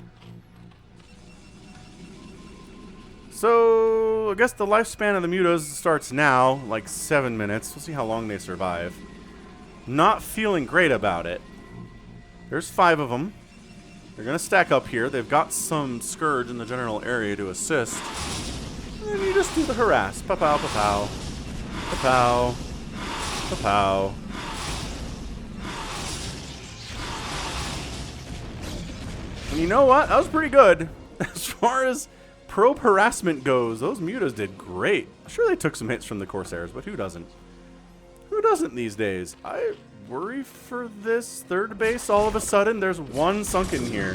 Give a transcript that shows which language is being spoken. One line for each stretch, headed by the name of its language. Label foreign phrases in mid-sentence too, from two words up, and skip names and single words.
English: So, I guess the lifespan of the Mutas starts now, like 7 minutes. We'll see how long they survive. Not feeling great about it. There's 5 of them. They're going to stack up here. They've got some Scourge in the general area to assist. And then you just do the harass. Pa-pow, pa-pow. Pa-pow. Pa-pow. And you know what? That was pretty good. As far as probe harassment goes, those Mutas did great. Sure, they took some hits from the Corsairs, but who doesn't? Who doesn't these days? I worry for this third base. All of a sudden, there's one sunken here.